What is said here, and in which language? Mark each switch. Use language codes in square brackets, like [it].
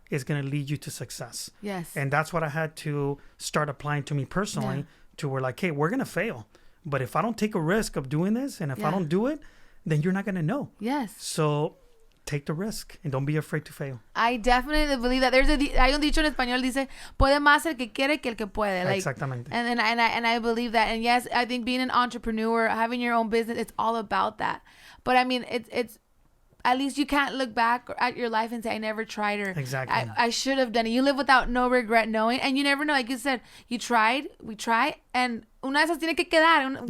[en] it's going to lead you to success. Yes. And that's what I had to start applying to me personally, to where like, hey, we're going to fail. But if I don't take a risk of doing this, and if I don't do it, then you're not going to know. Yes. So take the risk and don't be afraid to fail. I definitely believe that. [es] Hay un dicho en español, dice, puede más el que quiere que el que puede. [en] Like, [es] Exactamente. [en] And I believe that. And yes, I think being an entrepreneur, having your own business, it's all about that. But I mean, it's at least you can't look back at your life and say, I never tried, or Exactly. I should have done it. You live without no regret knowing, and you never know. Like you said, we tried, and [es] una de esas tiene que quedar.